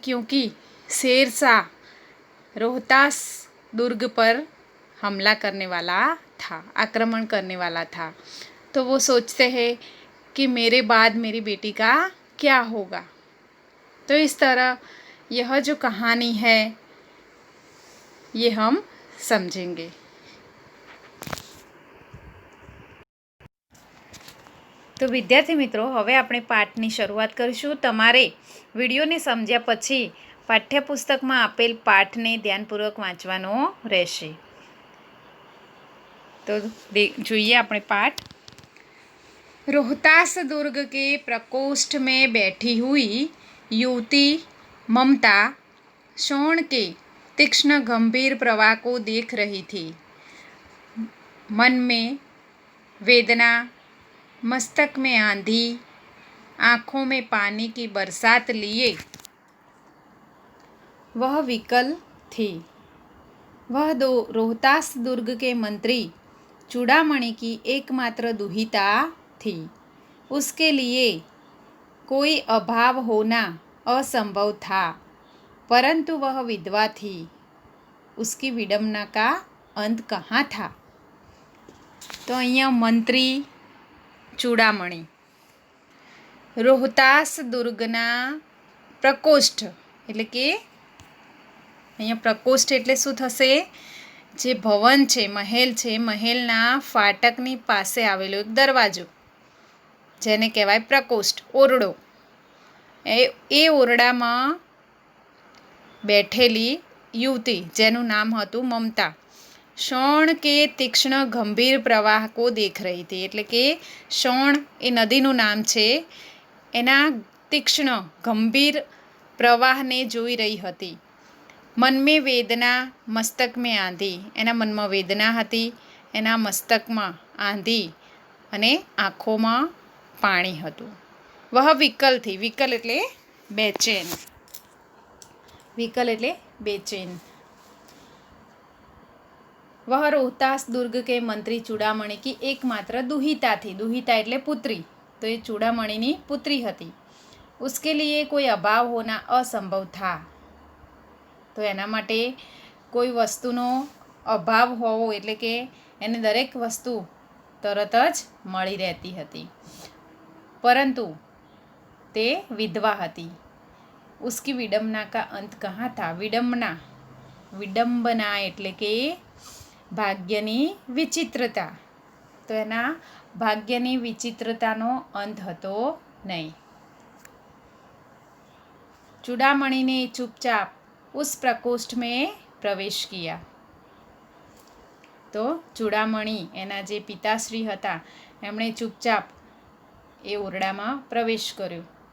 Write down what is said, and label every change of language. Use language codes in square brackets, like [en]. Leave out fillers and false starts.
[hi] क्योंकि शेरशाह रोहतास दुर्ग पर हमला करने वाला था, आक्रमण करने वाला था. तो वो सोचते हैं कि मेरे बाद मेरी बेटी का क्या होगा. तो इस तरह यह जो कहानी है ये हम समझेंगे. [gu] તો વિદ્યાર્થી મિત્રો, હવે આપણે પાઠની શરૂઆત કરીશું. તમારે વિડીયોને સમજ્યા પછી પાઠ્યપુસ્તકમાં આપેલ પાઠને ધ્યાનપૂર્વક વાંચવાનો રહેશે. तो જોઈએ આપણે પાઠ. [hi] रोहतास दुर्ग के प्रकोष्ठ में बैठी हुई युवती ममता शोण के तीक्ष्ण गंभीर प्रवाह को देख रही थी. मन में वेदना, मस्तक में आंधी, आँखों में पानी की बरसात लिए वह विकल थी. वह रोहतास दुर्ग के मंत्री चूड़ामणि की एकमात्र दुहिता थी. उसके लिए कोई अभाव होना असंभव था, परंतु वह विधवा थी. उसकी विडंबना का अंत कहाँ था? [gu] तो અહીંયા મંત્રી ચૂડામણી રોહતાસ દુર્ગના પ્રકોષ્ઠ એટલે કે અહીંયા પ્રકોષ્ઠ એટલે શું થશે? જે ભવન છે, મહેલ છે, મહેલના ફાટકની પાસે આવેલો એક દરવાજો, જેને કહેવાય પ્રકોષ્ઠ, ઓરડો. એ ઓરડામાં બેઠેલી યુવતી જેનું નામ હતું મમતા. [hi] शोण के तीक्ष्ण गंभीर प्रवाह को देख रही थी, [gu] એટલે કે શોણ એ નદીનું નામ છે, એના તીક્ષ્ણ ગંભીર પ્રવાહને જોઈ રહી હતી. [hi] મન મેં વેદના મસ્તક મેં આંધી, [gu] એના મનમાં વેદના હતી, એના મસ્તકમાં આંધી અને આંખોમાં પાણી હતું. [hi] વહ વિકલ થી, [gu] વિકલ એટલે બેચેન, વિકલ એટલે બેચેન. [hi] वह रोहतास दुर्ग के मंत्री चूड़ामणि की एकमात्र दुहिता थी, दुहिता [gu] એટલે પુત્રી, તો એ ચૂડામણીની પુત્રી હતી. [hi] उसके लिए कोई अभाव होना असंभव था, [gu] તો એના માટે કોઈ વસ્તુનો અભાવ હોવો એટલે કે એને દરેક વસ્તુ તરત જ મળી રહેતી હતી. પરંતુ તે વિધવા હતી. [hi] उसकी विडम्बना का अंत कहाँ था? [gu] विडम्बना, विडम्बना એટલે કે ભાગ્યની વિચિત્રતા, તો એના ભાગ્યની વિચિત્રતાનો અંત હતો નહીં. [hi] चूड़ामणि ने चुपचाप उस प्रकोष्ठ में प्रवेश किया, तो चूड़ामणि [gu] એના જે પિતાશ્રી હતા એમણે ચૂપચાપ એ ઓરડામાં પ્રવેશ કર્યો.